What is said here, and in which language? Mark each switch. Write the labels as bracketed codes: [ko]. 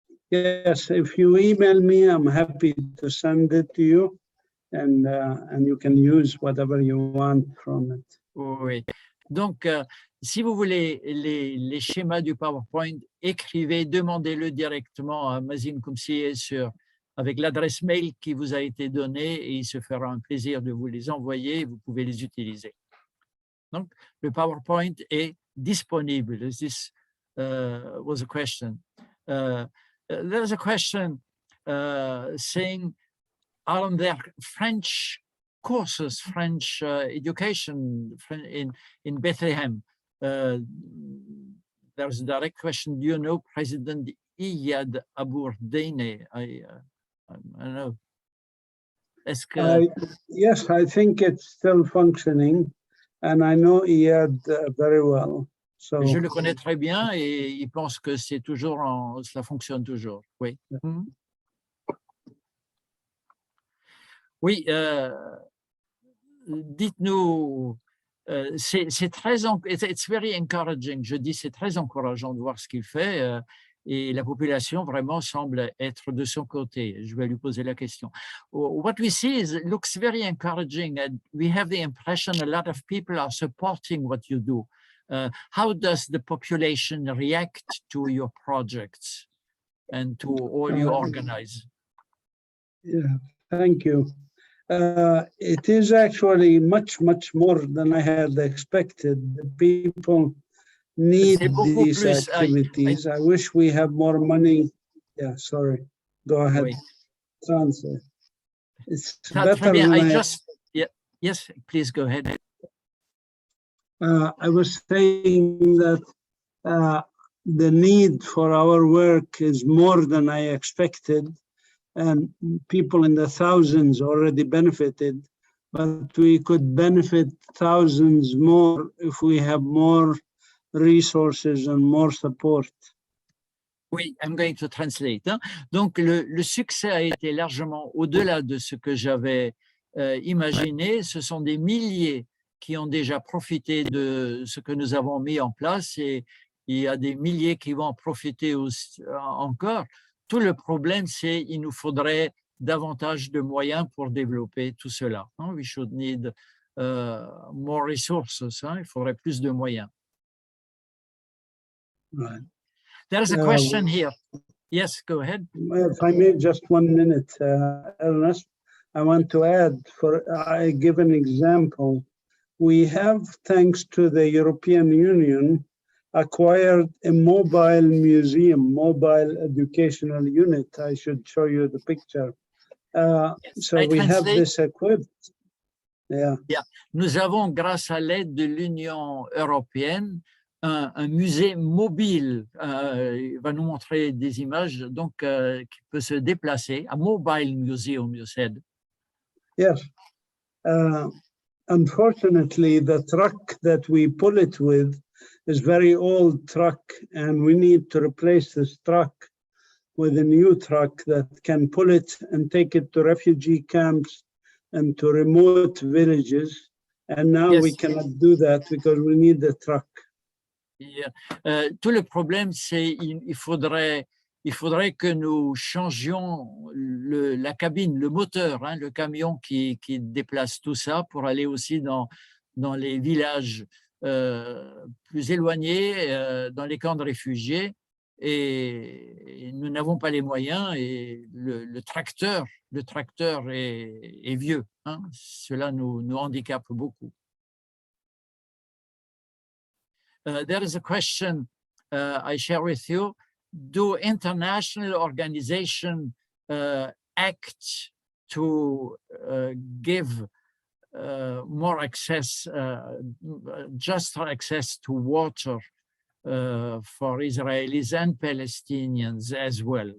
[en] Yes, if you email me, I'm happy to send it to you, and you can use whatever you want from it. [fr] Oui. Donc, si vous voulez les schémas du PowerPoint, écrivez, demandez-le directement à Mazin Koumsié avec l'adresse mail qui vous a été donnée, et il se fera un plaisir de vous les envoyer et vous pouvez les utiliser. Donc, le PowerPoint est disponible. [en] This was a question. There's a question saying, are there French courses, French education in Bethlehem? There's a direct question. Do you know President Iyad Abourdeine? I don't know. Yes, I think it's still functioning, and I know Iyad very well. So. [fr] Je le connais très bien et il pense que c'est toujours ça fonctionne toujours. Oui. Oui, dites-nous, c'est très, [en] it's very encouraging. [fr] Je dis c'est très encourageant de voir ce qu'il fait et la population vraiment semble être de son côté. Je vais lui poser la question. [en] What we see looks very encouraging, and we have the impression a lot of people are supporting what you do. How does the population react to your projects and to all you organize? Yeah, thank you. It is actually much more than I had expected. The people need these activities. I wish we have more money. Yeah, sorry. Go ahead. [fr] Oui. [en] Answer. It's [fr] Très [en] better [fr] bien. [en] than Yes, please go ahead. I was saying that the need for our work is more than I expected, and people in the thousands already benefited, but we could benefit thousands more if we have more resources and more support. Oui, I'm going to translate. [fr] Donc, le succès a été largement au-delà de ce que j'avais imaginé. Ce sont des milliers qui ont déjà profité de ce que nous avons mis en place, et il y a des milliers qui vont en profiter encore. Tout le problème, c'est qu'il nous faudrait davantage de moyens pour développer tout cela. [en] We should need more resources. [fr] Il faudrait plus de moyens. [en] Right. There's a question here. Yes, go ahead. If I may, just 1 minute, Ernest, I want to add, I give an example. We have, thanks to the European Union, acquired a mobile museum, mobile educational unit. I should show you the picture. So we have this equipped. Yeah. [fr] Nous avons, grâce à l'aide de l'Union européenne, un musée mobile. Il va nous montrer des images, donc qui peut se déplacer. [en] A mobile museum, you said. Yes. Unfortunately, the truck that we pull it with is very old truck, and we need to replace this truck with a new truck that can pull it and take it to refugee camps and to remote villages. And now we Yes. cannot do that because we need the truck. Yeah. [fr] Tout le problème, c'est il faudrait que nous changions la cabine, le moteur, hein, le camion qui déplace tout ça pour aller aussi dans les villages plus éloignés, dans les camps de réfugiés. Et nous n'avons pas les moyens et le tracteur est vieux. Hein. Cela nous handicape beaucoup. [en] There is a question I share with you. Do international organizations act to give more access, just access to water for Israelis and Palestinians as well?